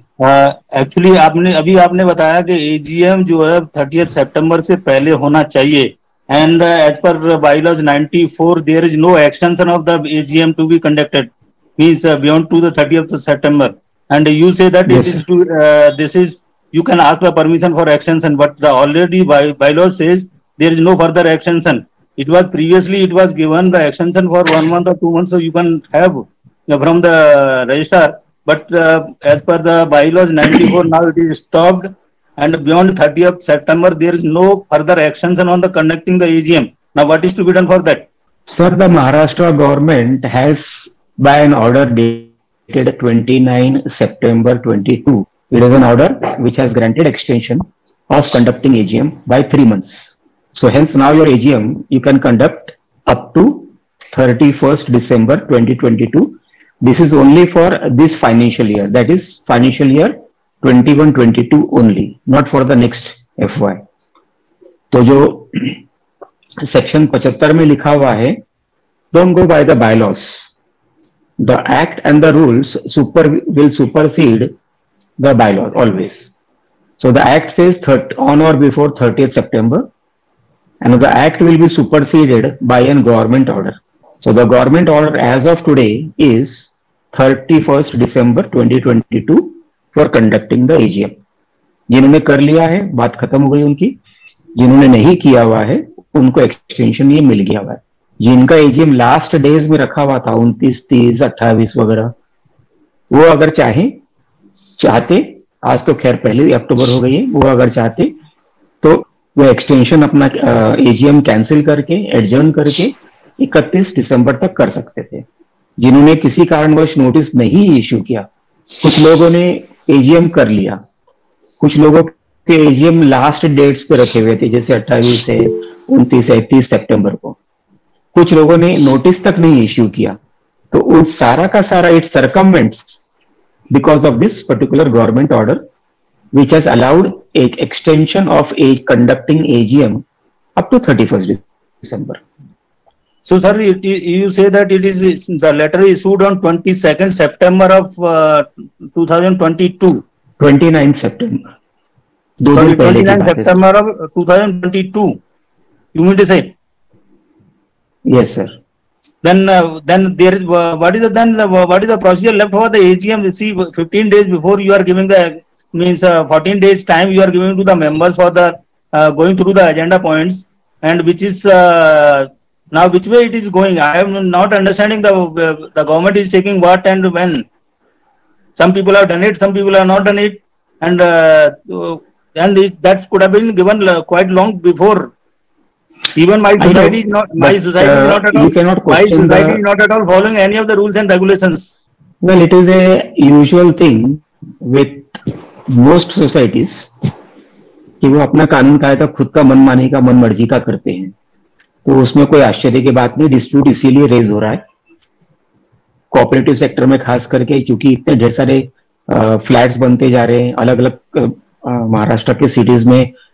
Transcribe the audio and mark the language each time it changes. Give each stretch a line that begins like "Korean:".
English: actually
Hindi: आपने बताया कि एजीएम जो है 30 सितंबर से पहले होना चाहिए,
English: And as per bylaws 94 there is no extension of the AGM to be conducted means beyond to the 30th September, and you say that it Yes, is sir. to this is you can ask the permission for extension, but the already bylaw says there is no further extension. It was previously it was given the extension for 1 month or 2 months, so you can have from the registrar, but as per the bylaws 94 now it is stopped, and beyond 30th September there is no further extension on the conducting the AGM. Now what is to be done for that? Sir, the Maharashtra government has, by an order dated 29 September 22, it is an order which has granted extension of conducting AGM by 3 months. So hence now your AGM you can conduct up to 31st December 2022. This is only for this financial year, that is financial year 21-22 only, not for the next FY.
Hindi: तो जो section 75 में लिखा हुआ है,
English: don't go by the bylaws. The act and the rules will supersede the bylaws always. So the act says on or before 30th September, and the act will be superseded by a government order. So the government order as of today is 31st December 2022 for conducting the AGM.
Hindi: जिन्होंने कर लिया है बात खत्म हो गई उनकी, जिन्होंने नहीं किया हुआ है उनको एक्सटेंशन ये मिल गया हुआ है। जिनका एजीएम लास्ट डेज में रखा हुआ था 29, 30, 28 वगैरह, वो अगर चाहते आज तो खैर पहले अक्टूबर हो गई है, वो अगर चाहते तो वो एक्सटेंशन अपना एजीएम कैंसिल करके एडजर्न करके 31 दिसंबर तक कर सकते थे। जिन्होंने किसी कारणवश नोटिस नहीं इश्यू किया, कुछ लोगों ने एजीएम कर लिया, कुछ लोगों के एजीएम लास्ट डेट्स पे रखे हुए थे, जैसे 28 है, 29 है, 30 सितंबर को, कुछ लोगों ने नोटिस तक नहीं इश्यू किया, तो उन सारा का सारा
English: It circumvents because of this particular government order which has allowed a extension of conducting AGM up to 31st December. So, sir, you say that it is the letter issued on 22nd September of 2022. 29 September. Sorry, 29 September of 2022. You mean to say? Yes, sir. Then there is what is the procedure left for the AGM? See, 15 days before you are giving the means 14 days time you are giving to the members for the going through the agenda points, and which is now which way it is going. I am not understanding the government is taking what and when. Some people have done it, some people have not done it, and that could have been given quite long before. Even my society is not at all. You cannot question my society is not at all following any of the rules and regulations. Well, it is a usual thing with most societies
Hindi: कि वो अपना कानून कायदा खुद का मनमानी का मन मर्जी का करते हैं, तो उसमें कोई आश्चर्य की बात नहीं। डिस्प्यूट इसीलिए रेज हो रहा है कोऑपरेटिव सेक्टर में, खास करके क्योंकि इतने ढेर सारे फ्लैट्स बनते जा रहे हैं अलग अलग महाराष्ट्र के सिटीज में।